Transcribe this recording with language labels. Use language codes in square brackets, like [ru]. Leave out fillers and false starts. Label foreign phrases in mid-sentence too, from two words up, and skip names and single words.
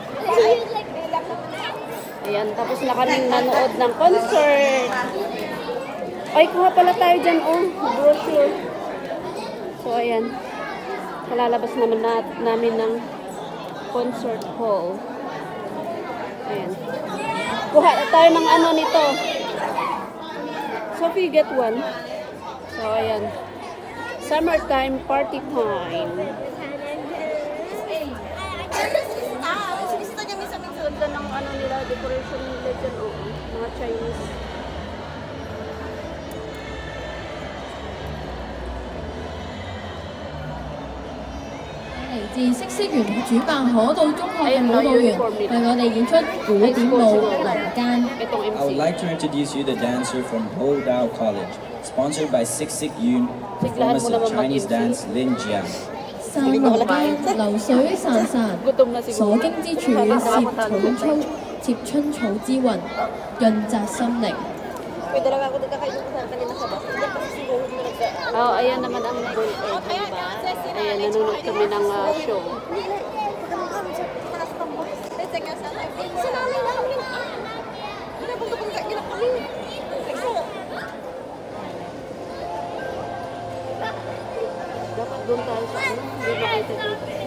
[tl] Ayan, tapos na kaming nanood ng concert. Ay, kuha pala tayo dyan, oh, brochure. So, ayan. Kalalabas naman namin ng concert hall. Ayan. Kuha tayo ng ano nito. [en] Sophie, get one. So, [tl] ayan. [en] Summertime party time. [tl] Ganda ng ano nila, decoration nila dyan, oh, mga Chinese. [yue] 嚟自嗇色園主辦可道中學嘅舞蹈員為我哋演出古典舞《林間》。 [en] I would like to introduce you the dancer from Hodao College, sponsored by Siksik Yun, performance of Chinese dance Lin Jiang. [yue] 散落間流水潺潺，所經之處攝草粗，貼春草之韻，潤澤心靈。 [tl] Oh, ayan naman ang goal earth, diba? Ayan, nanonood kami ng show. Dapat doon tayo sa ano, hindi makita dito.